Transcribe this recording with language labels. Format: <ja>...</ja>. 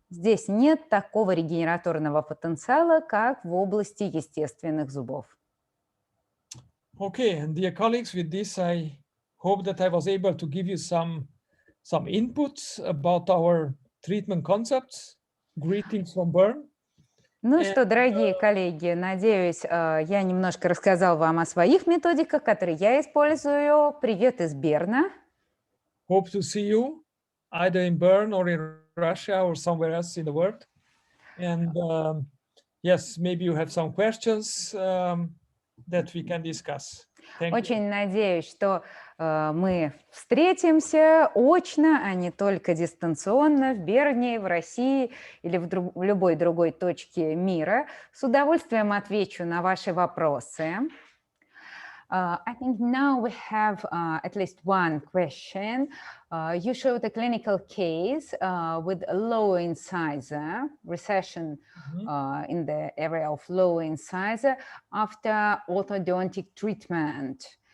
<ru>Здесь нет такого регенераторного потенциала, как в области естественных зубов.</ru> <en>Okay, and dear colleagues, with this, I hope that I was able to give you some inputs about our treatment concepts. Greetings from Bern.</en> <ru>Ну что, дорогие коллеги, надеюсь, я немножко рассказал вам о своих методиках, которые я использую. Привет из Берна.</ru> <en>Hope to see you either in Bern or in Russia or somewhere else in the world. And yes, maybe you have some questions that we can discuss. Thank you.</en> <ru>Очень надеюсь, что мы встретимся очно, а не только дистанционно в Берне, в России или в любой другой точке мира. С удовольствием отвечу на ваши вопросы.</ru> <en>I think now we have at least one question. You showed a clinical case with a lower incisor, recession in the area of lower incisor after orthodontic treatment.</en>